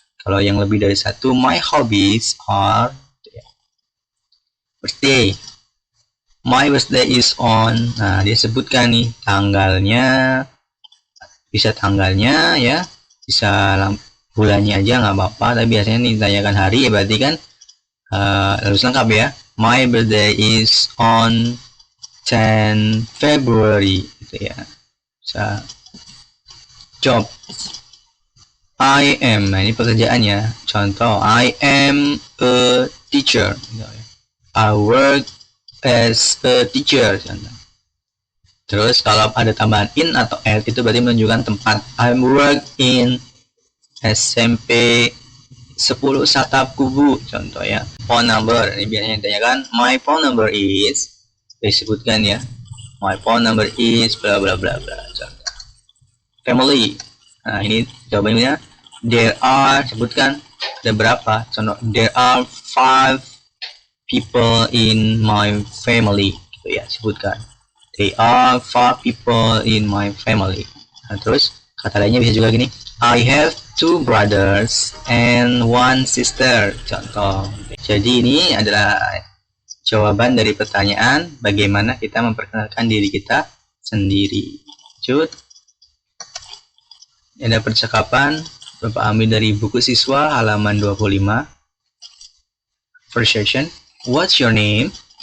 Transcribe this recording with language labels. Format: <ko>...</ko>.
<id>Kalau yang lebih dari satu,</id> <en>my hobbies are</en> <id>birthday,</id> <en>my birthday is on,</en> <id>nah dia sebutkan nih tanggalnya, bisa tanggalnya ya, bisa bulannya aja nggak apa-apa, tapi biasanya nih ditanyakan hari ya berarti kan harus lengkap ya.</id> <en>My birthday is on 10 February gitu ya.</en> <id>Bisa. Job, I am, nah ini pekerjaannya, contoh</id> <en>I am a teacher</en> <id>gitu ya.</id> <en>I work as a teacher contoh.</en> <id>Terus kalau ada tambahan in atau at itu berarti menunjukkan tempat.</id> <en>I work in SMP 10 Satap Kubu contoh ya.</en> <id>Phone number, ini biasanya ditanyakan</id> <en>my phone number is,</en> <id>disebutkan ya,</id> <en>my phone number is bla bla</en> <id>bla bla contoh. Family, nah ini jawabannya</id> <en>there are, sebutkan ada berapa, contoh there are 5 people in my family</en> <id>gitu ya, sebutkan there are 5 people in my family. Nah, terus kata lainnya bisa juga gini,</id> <en>I have 2 brothers and 1 sister</en> <id>contoh. Jadi ini adalah jawaban dari pertanyaan bagaimana kita memperkenalkan diri kita sendiri. Lanjut, ada percakapan Bapak ambil dari buku siswa halaman 25.</id> <en>First section, what's your name?</en>